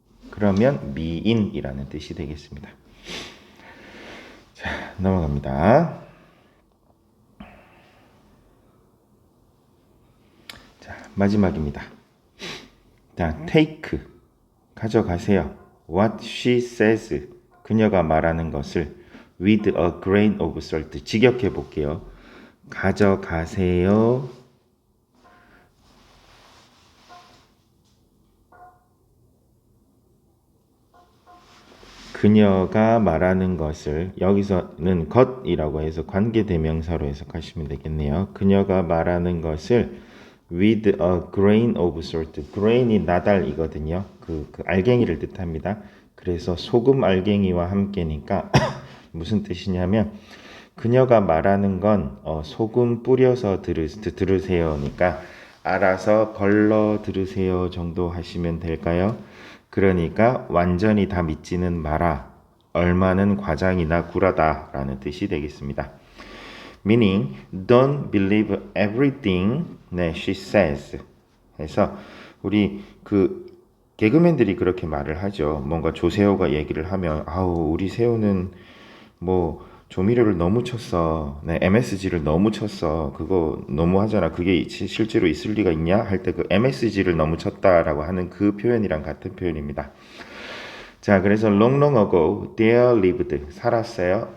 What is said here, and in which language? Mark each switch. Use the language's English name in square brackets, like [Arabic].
[Korean] 그러면 미인이라는 뜻이 되겠습니다. 자, 넘어갑니다. 자, 마지막입니다. 자, take, 가져가세요. [English] What she says, [Korean] 그녀가 말하는 것을 [English] with a grain of salt, [Korean] 직역해 볼게요. 가져가세요. 그녀가 말하는 것을 여기서는 것이라고 해서 관계대명사로 해석하시면 되겠네요. 그녀가 말하는 것을 [English] with a grain of salt. [Korean] grain이 나달이거든요. 그 알갱이를 뜻합니다. 그래서 소금 알갱이와 함께니까 무슨 뜻이냐면 그녀가 말하는 건 소금 뿌려서 들으세요니까 알아서 걸러 들으세요 정도 하시면 될까요? 그러니까 완전히 다 믿지는 마라. 얼마는 과장이나 구라다 라는 뜻이 되겠습니다. [English] Meaning, don't believe everything she says. [Korean] 해서 우리 개그맨들이 그렇게 말을 하죠. 뭔가 조세호가 얘기를 하면 우리 세호는 조미료를 너무 쳤어. MSG를 너무 쳤어. 그거 너무 하잖아. 그게 실제로 있을 리가 있냐? 할 때 그 MSG를 너무 쳤다라고 하는 그 표현이랑 같은 표현입니다. 자, 그래서 [English] long ago there lived, 살았어요.